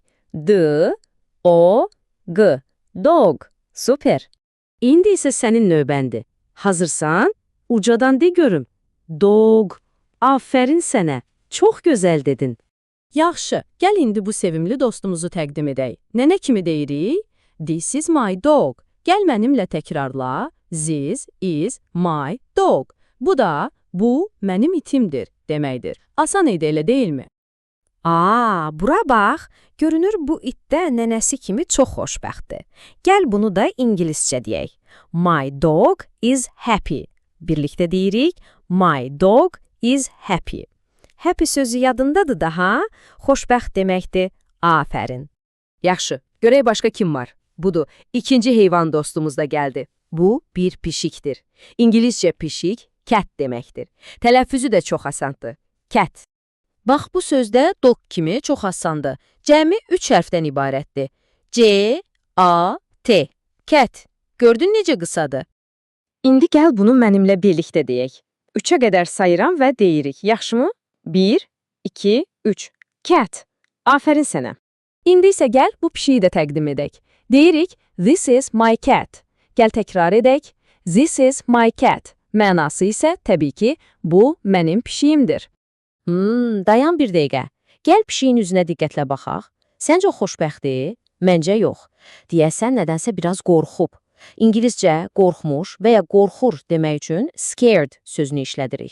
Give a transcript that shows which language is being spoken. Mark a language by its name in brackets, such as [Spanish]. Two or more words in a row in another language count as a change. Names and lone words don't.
[English] D, O, G. Dog. Super. [Azerbaijani] İndi isə sənin növbəndir. Hazırsan? Ucadan de görüm. Dog. Afərin sənə. Çox gözəl dedin. Yaxşı, gəl indi bu sevimli dostumuzu təqdim edək. Nənə kimi deyirik? [English] This is my dog. [Azerbaijani] Gəl mənimlə təkrarla. [English] This is my dog. [Azerbaijani] Bu mənim itimdir deməkdir. Asan idi, elə deyilmi? Bura bax. Görünür bu itdə nənəsi kimi çox xoşbəxtdir. Gəl bunu da ingiliscə deyək. [English] My dog is happy. [Azerbaijani] Birlikdə deyirik. [English] My dog is happy. [Azerbaijani] Happy sözü yadındadır daha. Xoşbəxt deməkdir. Afərin. Yaxşı, görək başqa kim var? Budur, ikinci heyvan dostumuz da gəldi. Bu bir pişikdir. İngiliscə pişik, cat deməkdir. Tələffüzü də çox asandır. [English] Cat. [Azerbaijani] Bax, bu sözdə dog kimi çox asandır. Cəmi 3 hərfdən ibarətdir. C, A, T. Cat. Gördün necə qısadır? İndi gəl bunu mənimlə birlikdə deyək. 3-ə qədər sayıram və deyirik. Yaxşımı? 1, 2, 3. Cat. Afərin sənə. İndi isə gəl bu pişiyi də təqdim edək. Deyirik, [English] this is my cat. [Azerbaijani] Gəl təkrar edək. [English] This is my cat. [Azerbaijani] Mənası isə təbii ki, bu mənim pişiyimdir. Dayan bir dəqiqə. Gəl pişiyin üzünə diqqətlə baxaq. Səncə o xoşbəxtdir? Məncə yox. Deyəsən nədənsə biraz qorxub. İngiliscə qorxmuş və ya qorxur demək üçün scared sözünü işlədirik.